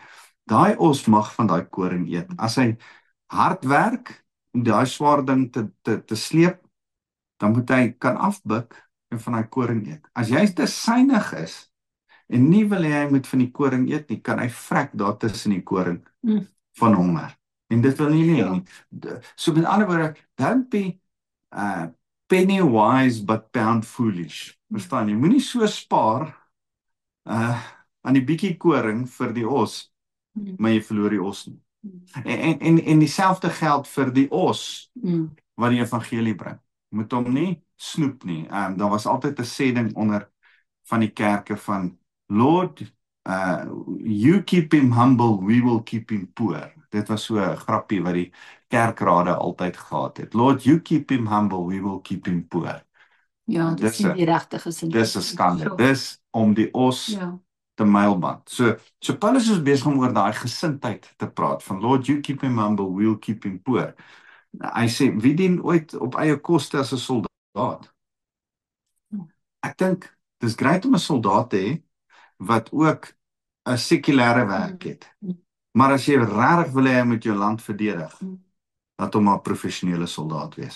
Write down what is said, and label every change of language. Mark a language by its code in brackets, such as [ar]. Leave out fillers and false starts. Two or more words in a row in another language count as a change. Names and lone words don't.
[af] Daai os mag van daai koring eet. As hy hard werk om daai swaar ding te sleep, dan moet hy kan afbuk en van daai koring eet. As jy te suinig is en nie wil hy moet van die koring eet nie, kan hy vrek daar tussen die koring van honger. En dit wil nie. So met ander woorde, [en] don't be penny wise but pound foolish. [af] Verstaan jy? Moenie so spaar aan die bietjie koring vir die os, maar jy verloor die os nie. En dieselfde geld vir die os wat die evangelie bring. Moet hom nie snoep nie. Daar was altyd 'n sêding onder van die kerke van [en] Lord, you keep him humble, we will keep him poor. [af] Dit was so 'n grappie wat die kerkrade altyd gehad het. [en] Lord, you keep him humble, we will keep him poor. [af] Ja, dis nie die regte sin. Dis 'n skande. Dis om die os te mylband. So Paulus is besig om oor daai gesindheid te praat, van [en] Lord, you keep him humble, we'll keep him poor. [af] Hy sê, wie dien ooit op eie koste as 'n soldaat? Ek dink, dis great om 'n soldaat te hê, wat ook 'n sekulêre werk het. Maar as jy regtig wil hê hy moet jou land verdedig, laat hom maar 'n professionele soldaat wees.